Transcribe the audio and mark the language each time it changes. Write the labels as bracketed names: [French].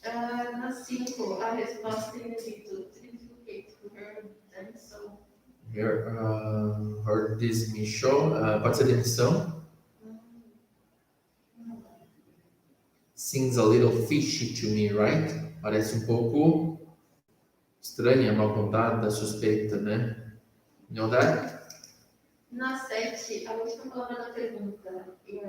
[Portuguese] Na 5, a resposta tem dito [English] triplicate her [Portuguese] demissão. [English] Her dismissal, [Portuguese] pode ser demissão. [English] Seems a little fishy to me, right? [Portuguese] Parece pouco estranha, mal contada, suspeita, né? [English] You know that? [Portuguese] Na 7, a última palavra da pergunta.